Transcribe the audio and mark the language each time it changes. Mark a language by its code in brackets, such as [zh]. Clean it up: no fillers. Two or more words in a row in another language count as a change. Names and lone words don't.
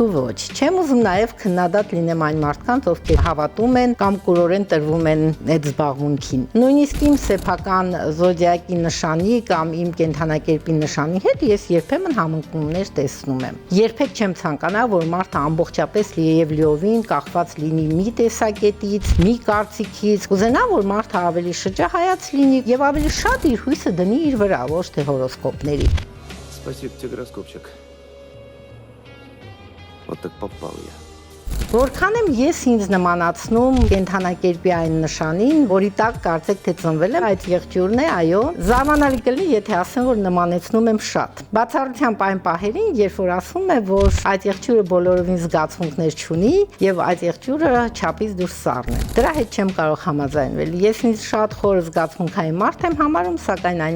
[hy] ոչ։ Չեմ ուզում նաև քննադատ լինեմ այն մարդկանց, ովքեր հավատում են կամ կուրորեն տրվում են այդ զբաղմունքին։ Նույնիսկ իմ սեփական զոդիակի նշանի կամ իմ կենդանակերպի նշանի հետ ես երբեմն համընկումներ տեսնում եմ։ Երբեք չեմ ցանկանա, որ մարդը ամբողջապես եւ լիովին կախված լինի մի տեսակետից, մի կարծիքից։ Կուզենա, որ մարդը ավելի շրջահայաց լինի եւ ավելի շատ իր հույսը դնի իր վրա, ոչ թե հորոսկոպների։ [ru] Спасибо тебе, гороскопчик. Вот так попал я. [hy] Որքան եմ ես ինձ նմանացնում կենդանակերպի այն նշանին, որի տակ կարծեք թե ծնվել եմ, այդ եղջյուրն է, այո, զարմանալի կլինի, եթե ասեմ, որ նմանեցնում եմ շատ։ Բացառությամբ այն պահերին, երբ որ ասում է, որ այդ եղջյուրը բոլորովին զգացմունքներ չունի եւ այդ եղջյուրը չափից դուրս սառն է։ Դրա հետ չեմ կարող համաձայնվել։ Ես ինձ շատ խոր զգացմունքային մարդ եմ համարում, սակայն այն